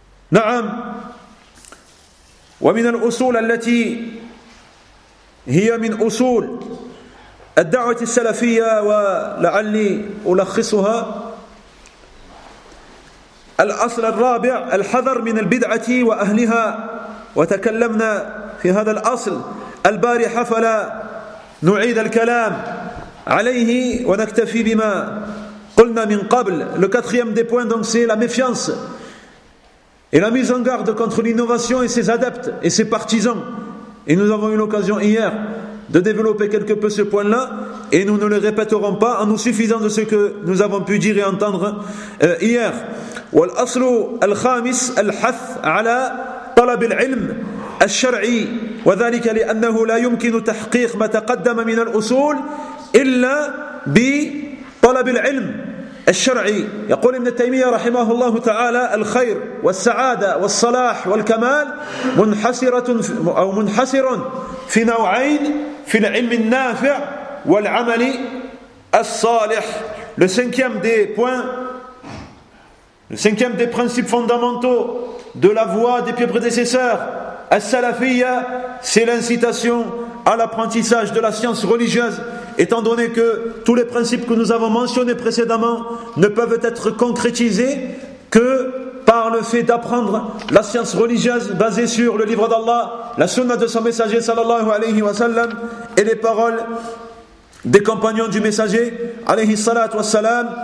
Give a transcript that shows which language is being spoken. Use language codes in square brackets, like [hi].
[ar] نعم ومن الأصول التي هي من أصول الدعوة السلفية ولعلي ألخصها الأصل الرابع الحذر من البدعة وأهلها وتكلمنا في هذا الأصل البارحة فلا نعيد الكلام عليه ونكتفي بما قلنا من قبل [fr] le quatrième des points donc c'est la méfiance et la mise en garde contre l'innovation et ses adeptes et ses partisans. Et nous avons eu l'occasion hier de développer quelque peu ce point-là, et nous ne le répéterons pas en nous suffisant de ce que nous avons pu dire et entendre hier. [ar] والأصل الخامس الحث على طلب العلم الشرعي وذلك لأنه لا يمكن تحقيق ما تقدم من الأصول إلا بطلب العلم الشرعي. يقول ابن تيمية رحمه الله تعالى الخير والسعادة والصلاح والكمال منحصرة أو منحصر في نوعين في العلم النافع والعمل الصالح. [fr] Le cinquième des points, le cinquième des principes fondamentaux de la voie des pieux prédécesseurs, al-salafiyya, c'est l'incitation à l'apprentissage de la science religieuse. Étant donné que tous les principes que nous avons mentionnés précédemment ne peuvent être concrétisés que par le fait d'apprendre la science religieuse basée sur le livre d'Allah, la sunna de son messager sallallahu alayhi wa sallam et les paroles des compagnons du messager alayhi salat wa salam.